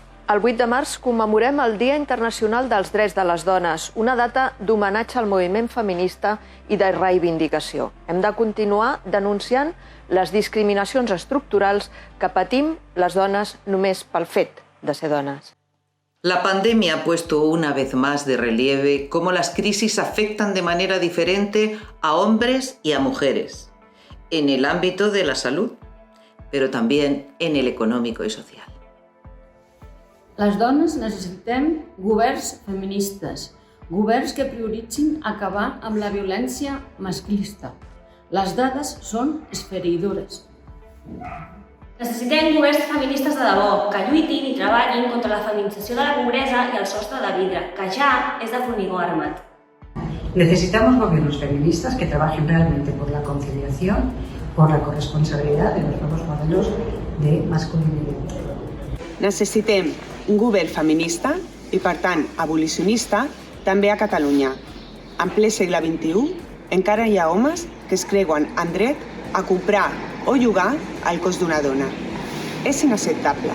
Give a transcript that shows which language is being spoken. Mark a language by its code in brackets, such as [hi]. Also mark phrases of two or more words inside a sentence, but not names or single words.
[ca] El 8 de març commemorem el Dia Internacional dels Drets de les Dones, una data d'homenatge al moviment feminista i de reivindicació. Hem de continuar denunciant les discriminacions estructurals que patim les dones només pel fet de ser dones. [es] La pandemia ha puesto una vez más de relieve cómo las crisis afectan de manera diferente a hombres y a mujeres, en el ámbito de la salud, pero también en el económico y social. [ca] Les dones necessitem governs feministes, governs que prioritzin acabar amb la violència masclista. Les dades són esfereïdores. Necessitem governs feministes de debò, que lluitin i treballin contra la feminització de la pobresa i el sostre de vidre, que ja és de formigó armat. [es] Necesitamos gobiernos feministas que trabajen realmente por la conciliación, por la corresponsabilidad de los nuevos modelos de masculinidad. [ca] Necessitem un govern feminista i, per tant, abolicionista, també a Catalunya. En ple segle XXI, encara hi ha homes que es creuen en dret a comprar o llogar el cos d'una dona. És inacceptable.